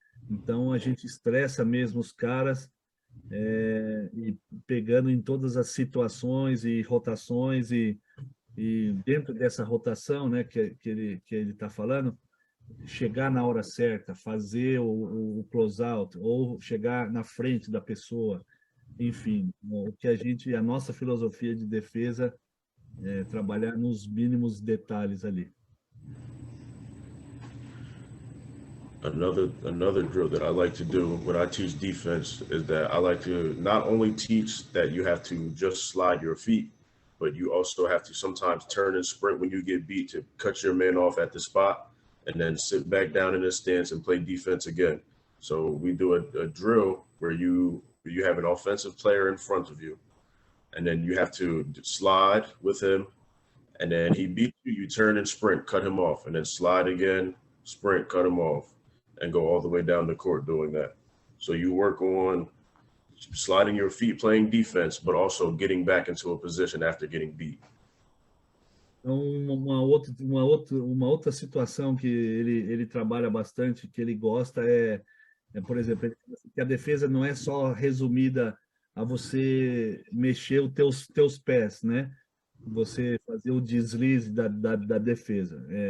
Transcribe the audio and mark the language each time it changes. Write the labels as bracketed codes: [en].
[pt] Então, a gente estressa mesmo os caras e pegando em todas as situações e rotações e dentro dessa rotação, né, que ele está falando, chegar na hora certa, fazer o close out ou chegar na frente da pessoa, enfim, o que a nossa filosofia de defesa é trabalhar nos mínimos detalhes ali. [en] Another drill that I like to do when I teach defense is that I like to not only teach that you have to just slide your feet, but you also have to sometimes turn and sprint when you get beat to cut your man off at the spot and then sit back down in a stance and play defense again. So we do a drill where you have an offensive player in front of you, and then you have to slide with him, and then he beats you, you turn and sprint, cut him off, and then slide again, sprint, cut him off, and go all the way down the court doing that. So you work on sliding your feet, playing defense, but also getting back into a position after getting beat. [pt] Então, uma outra situação que ele trabalha bastante, que ele gosta por exemplo, que a defesa não é só resumida a você mexer os teus pés, né? Você fazer o deslize da defesa.